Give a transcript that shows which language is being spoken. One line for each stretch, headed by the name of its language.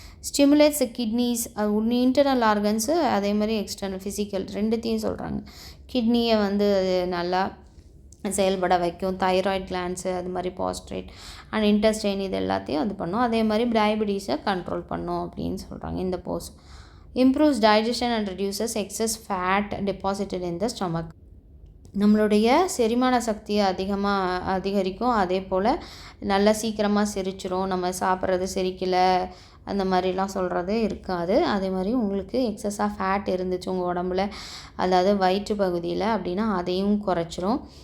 Tamil: Stimulates kidneys, internal organs, அதே மாதிரி external physical ரெண்டுத்தையும் சொல்கிறாங்க. கிட்னியை வந்து நல்லா செயல்பட வைக்கும். தைராய்ட் கிளான்ஸு, அது மாதிரி பாஸ்ட்ரேட் அண்ட் இன்டெஸ்டைன் இது எல்லாத்தையும் அது பண்ணும். அதே மாதிரி டயபெட்டிஸை கண்ட்ரோல் பண்ணும் அப்படின்னு சொல்கிறாங்க இந்த Bose.
English: improves digestion and reduces excess fat deposited in the stomach.
Tamil: நம்மளுடைய செரிமான சக்தியை அதிகரிக்கும். அதே போல் நல்லா சீக்கிரமாக செரிச்சிரும். நம்ம சாப்பிட்றது செரிக்கலை அந்த மாதிரிலாம் சொல்கிறது இருக்காது. அதே மாதிரி உங்களுக்கு எக்ஸஸாக ஃபேட் இருந்துச்சு உங்கள் உடம்புல, அதாவது வயிற்று பகுதியில் அப்படின்னா அதையும் குறைச்சிரும்.